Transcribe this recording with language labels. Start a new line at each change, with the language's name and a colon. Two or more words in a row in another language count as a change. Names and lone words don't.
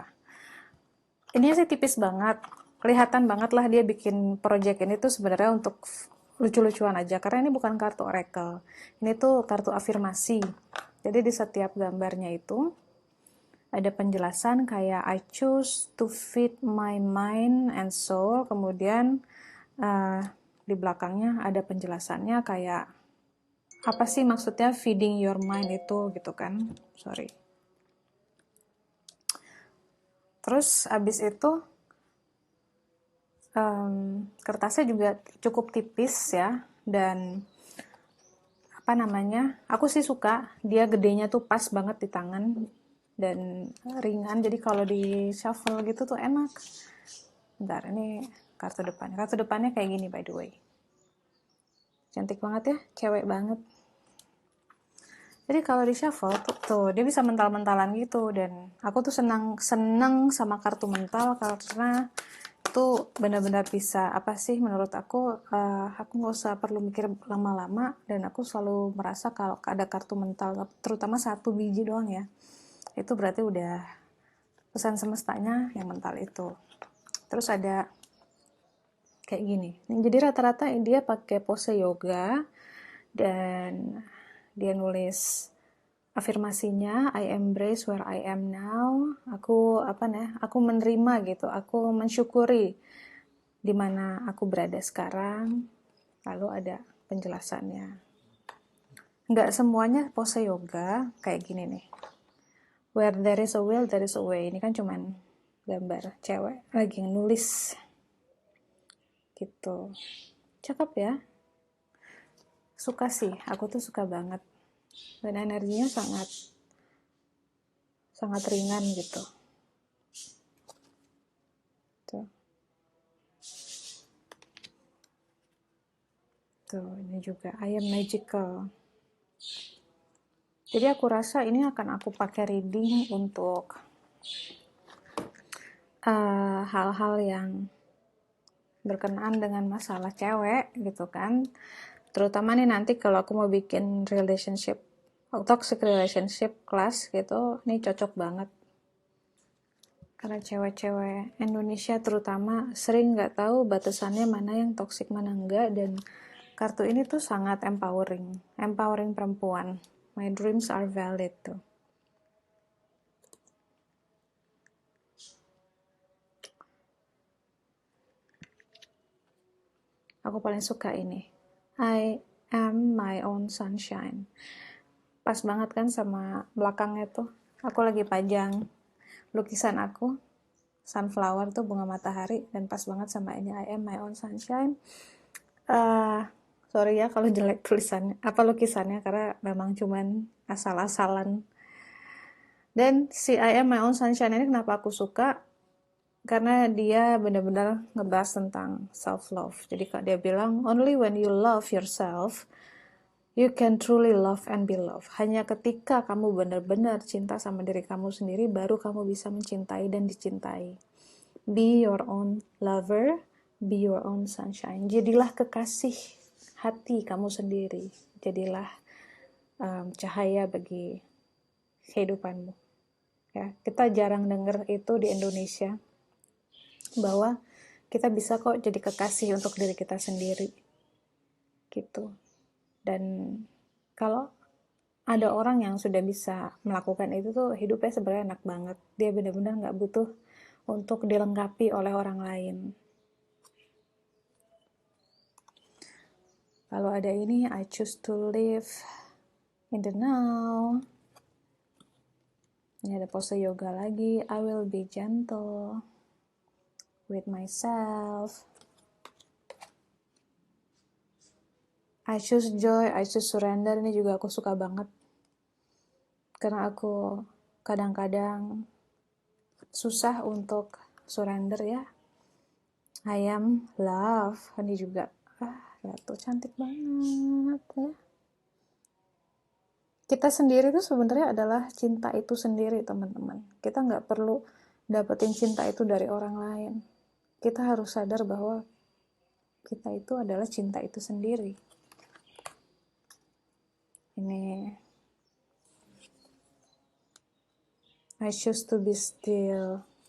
Indonesian: Ini sih tipis banget, kelihatan banget lah dia bikin
English: project ini
Indonesian: tuh sebenarnya untuk lucu-lucuan aja, karena ini bukan kartu oracle, ini tuh kartu afirmasi. Jadi di setiap gambarnya itu ada penjelasan kayak
English: I choose to feed my mind and soul,
Indonesian: kemudian uh, di belakangnya ada penjelasannya kayak apa sih maksudnya
English: feeding your mind
Indonesian: itu gitu kan, sorry. Terus abis itu kertasnya juga cukup tipis ya, dan aku sih suka dia gedenya tuh pas banget di tangan dan ringan, jadi kalau di shuffle gitu tuh enak. Bentar, ini kartu depannya kayak gini
English: by the way,
Indonesian: cantik banget ya, cewek banget. Jadi kalau di shuffle tuh dia bisa mental-mentalan gitu, dan aku tuh senang sama kartu mental karena itu benar-benar bisa apa sih menurut aku nggak usah perlu mikir lama-lama, dan aku selalu merasa kalau ada kartu mental terutama 1 biji doang ya, itu berarti udah pesan semestanya yang mental itu. Terus ada kayak gini, jadi rata-rata dia pakai pose yoga, dan dia nulis afirmasinya
English: I embrace where I am now,
Indonesian: aku menerima gitu, aku mensyukuri di mana aku berada sekarang. Lalu ada penjelasannya. Nggak semuanya pose yoga kayak gini nih.
English: Where there is a will, there is a way.
Indonesian: Ini kan cuman gambar cewek lagi nulis gitu. Cakep ya. Suka sih, aku tuh suka banget. Dan energinya sangat sangat ringan gitu. Tuh. Tuh, ini juga
English: I am magical.
Indonesian: Jadi aku rasa ini akan aku pakai reading untuk hal-hal yang berkenaan dengan masalah cewek gitu kan. Terutama nih nanti kalau aku mau bikin relationship,
English: toxic relationship class
Indonesian: gitu, ini cocok banget. Karena cewek-cewek Indonesia terutama sering nggak tahu batasannya mana yang toxic mana enggak, dan kartu ini tuh sangat empowering perempuan.
English: My dreams are valid
Indonesian: tuh. Aku paling suka ini.
English: I am my own sunshine.
Indonesian: Pas banget kan sama belakangnya tuh. Aku lagi pajang lukisan aku. Sunflower tuh bunga matahari. Dan pas banget sama ini.
English: I am my own sunshine.
Indonesian: Sorry ya kalau jelek tulisannya. Apa lukisannya. Karena memang cuman asal-asalan. Dan si
English: I am my own sunshine
Indonesian: ini kenapa aku suka? Karena dia benar-benar ngebahas tentang self-love. Jadi kak dia bilang,
English: only when you love yourself, you can truly love and be loved.
Indonesian: Hanya ketika kamu benar-benar cinta sama diri kamu sendiri, baru kamu bisa mencintai dan dicintai.
English: Be your own lover, be your own sunshine.
Indonesian: Jadilah kekasih hati kamu sendiri. Jadilah cahaya bagi kehidupanmu. Ya, kita jarang dengar itu di Indonesia, bahwa kita bisa kok jadi kekasih untuk diri kita sendiri gitu. Dan kalau ada orang yang sudah bisa melakukan itu tuh hidupnya sebenarnya enak banget. Dia benar-benar nggak butuh untuk dilengkapi oleh orang lain. Kalau ada ini,
English: I choose to live in the now.
Indonesian: Ini ada pose yoga lagi.
English: I will be gentle with myself. I choose joy, I choose surrender.
Indonesian: Ini juga aku suka banget. Karena aku kadang-kadang susah untuk surrender ya.
English: I am love.
Indonesian: Ini juga. Ratu cantik banget ya. Kita sendiri tuh sebenarnya adalah cinta itu sendiri, teman-teman. Kita nggak perlu dapetin cinta itu dari orang lain. Kita harus sadar bahwa kita itu adalah cinta itu sendiri. Ini I choose to be still.